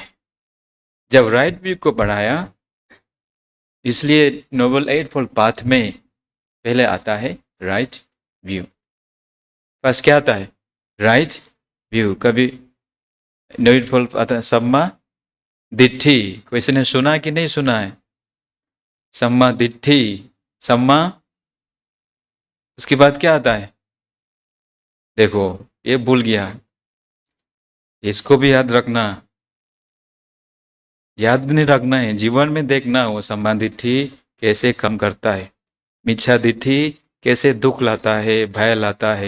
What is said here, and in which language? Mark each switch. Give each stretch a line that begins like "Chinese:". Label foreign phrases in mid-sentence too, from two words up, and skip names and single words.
Hindi: जब
English: right view
Hindi: को बढ़ाया, इसलिए
English: noble eightfold path
Hindi: में पहले आता है
English: right view.
Hindi: बस क्या आता है,
English: right view.
Hindi: कभी
English: noble eightfold
Hindi: आता है
Pali: सम्मा दिट्ठी,
Hindi: किसी ने सुना कि नहीं सुना है,
Pali: सम्मा दिट्ठी, सम्मा,
Hindi: उसके बाद क्या आता है, देखो ये भूल गया, इसको भी याद रखना, याद नहीं रखना है, जीवन में देखना वो
Pali: सम्मा दिट्ठी
Hindi: कैसे कम करता है, मिथ्या दिट्ठी कैसे दुख लाता है, भय लाता है।